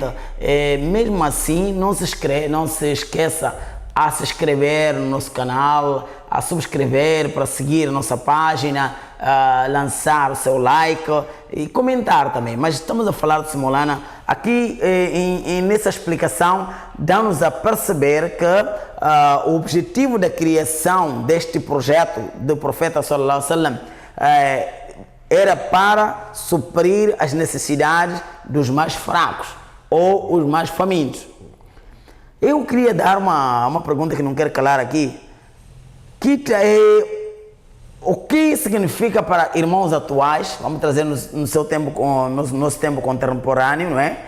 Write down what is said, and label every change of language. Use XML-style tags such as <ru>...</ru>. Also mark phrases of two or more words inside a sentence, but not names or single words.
<pt>Mesmo assim, não se esqueça a se inscrever no nosso canal, a subscrever para seguir a nossa página, lançar o seu like e comentar também. Mas estamos a falar de Maulana aqui nessa explicação, dá-nos a perceber que o objetivo da criação deste projeto do Profeta</pt> <ar>صلى الله عليه وسلم</ar> <pt>era para suprir as necessidades dos mais fracos ou os mais famintos. Eu queria dar uma pergunta que não quero calar aqui, que é o que significa para irmãos atuais, vamos trazer no seu tempo, no nosso tempo contemporâneo, não é?</pt>